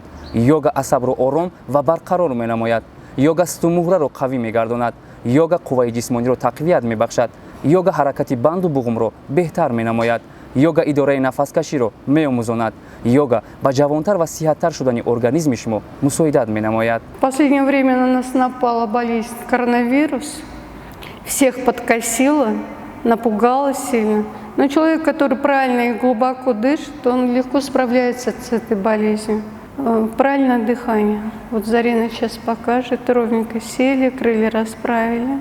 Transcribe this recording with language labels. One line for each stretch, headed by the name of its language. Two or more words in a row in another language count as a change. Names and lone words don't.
Tajik: йога асабро ором ва барқарор менамояд. йога стумуҳраро қавӣ мегардонад. йога қувваи ҷисмониро тақвият мебахшад. йога ҳаракати банду буғумро беҳтар менамояд. йога идораи нафаскаширо меомӯзонад. йога ба ҷавонтар ва сиҳаттар шудани организми шумо мусоидат менамояд.
Russian: В последнее время на нас напала болезнь коронавирус. Всех подкосило, напугало сильно. Но человек, который правильно и глубоко дышит, он легко справляется с этой болезнью. Правильное дыхание. Вот Зарина сейчас покажет. Ровненько сели, крылья расправили.